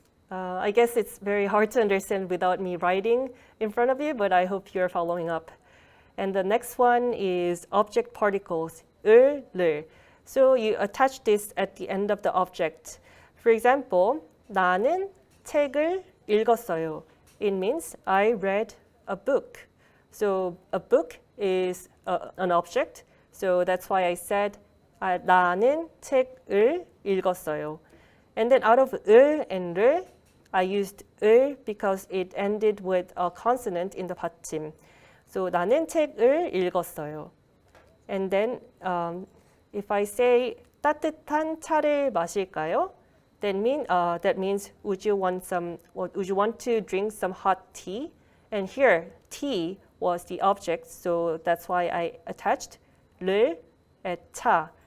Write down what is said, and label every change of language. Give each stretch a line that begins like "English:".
English: I guess it's very hard to understand without me writing in front of you, but I hope you're following up. And the next one is object particles, 을, 를. So you attach this at the end of the object. For example,
Korean: 나는 책을 읽었어요.
English: It means I read a book. So a book is an object. So that's why I said
Korean: 나는 책을 읽었어요.
English: And then out of 을 and 를, I used 을 because it ended with a consonant in the 받침.
Korean: So 나는 책을 읽었어요.
English: And then if I say
Korean: 따뜻한 차를 마실까요?
English: That means would you want to drink some hot tea? And here tea was the object, so that's why I attached 를 at 차.